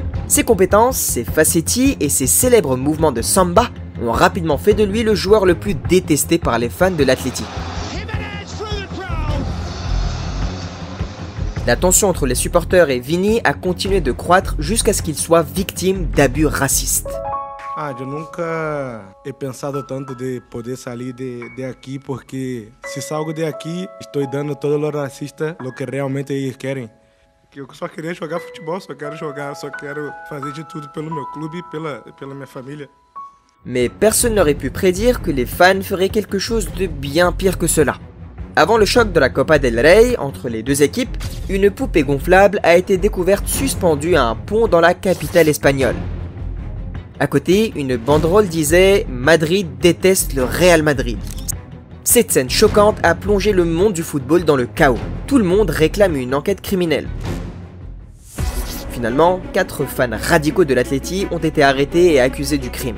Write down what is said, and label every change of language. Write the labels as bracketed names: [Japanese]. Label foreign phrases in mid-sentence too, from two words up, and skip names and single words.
[French] Ses compétences, ses facettis et ses célèbres mouvements de samba ont rapidement fait de lui le joueur le plus détesté par les fans de l'Atlético. La tension entre les supporters et Vini a continué de croître jusqu'à ce qu'il soit victime d'abus racistes. [Portuguese] Eu nunca [Spanish] he pensado [Portuguese] tanto de poder sair de aqui, porque se [Spanish] salgo de aqui, [Portuguese] estou dando todos os racistas o que realmente eles querem. Que eu só queria jogar futebol, só quero jogar, só quero fazer de tudo pelo meu clube e pela minha família. [French] Mais personne n'aurait pu prédire que les fans feraient quelque chose de bien pire que cela. Avant le choc de la Copa del Rey entre les deux équipes, une poupée gonflable a été découverte suspendue à un pont dans la capitale espagnole. À côté, une banderole disait « Madrid déteste le Real Madrid ». Cette scène choquante a plongé le monde du football dans le chaos. Tout le monde réclame une enquête criminelle. Finalement, 4 fans radicaux de l'Atleti ont été arrêtés et accusés du crime.